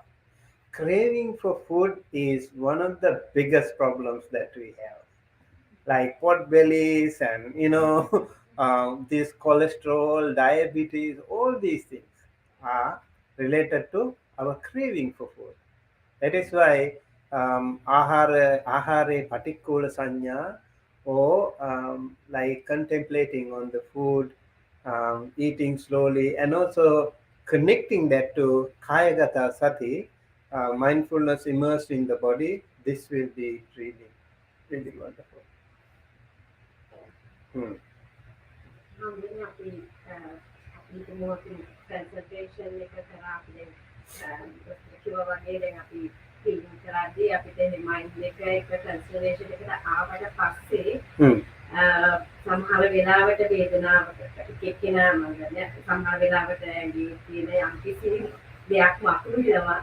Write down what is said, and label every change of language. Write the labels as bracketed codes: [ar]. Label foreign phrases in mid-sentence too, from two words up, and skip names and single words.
[en] Craving for food is one of the biggest problems that we have, like pot bellies and this cholesterol, diabetes. All these things are related to our craving for food. That is why [pi] ahare patikula sanya, [en] or like contemplating on the food, eating slowly, and also connecting that to [pi] kayagata sati, [en] mindfulness immersed in the body. This will be really, really wonderful. Hmm. [si] Hindi අපි ඊට මොකකින් concentration එක කරා අපි දැන් කිව්වා වගේ දැන් අපි ෆීලින් කරද්දී අපිට මයින්ඩ් එක කන්සර්වේෂන් එකට ආවට පස්සේ සමහර වෙලාවට වේදනාවකට එක්කෙනා සමහර වෙලාවට ඇඟේ තියෙන යම්කිසි දෙයක් මතුවෙනවා.